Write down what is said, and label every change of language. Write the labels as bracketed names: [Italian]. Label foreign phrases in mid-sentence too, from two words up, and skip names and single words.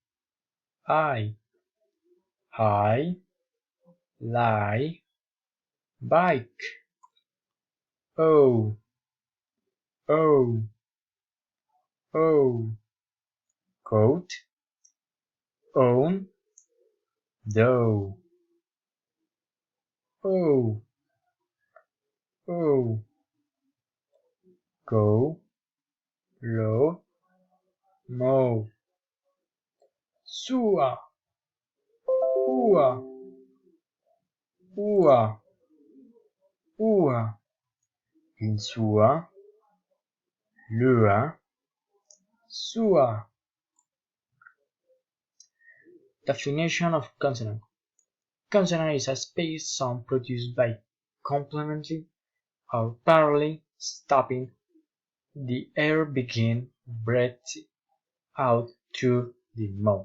[English] I, high, lie, bike, oh, oh, oh, coat, own, dough, oh, oh, go, low, mow, sua, ua, ua, ua, insua, lua, sua. Definition of consonant. Consonant is a spaced sound produced by complementary or parallelly stopping the air begin breath out through the mouth.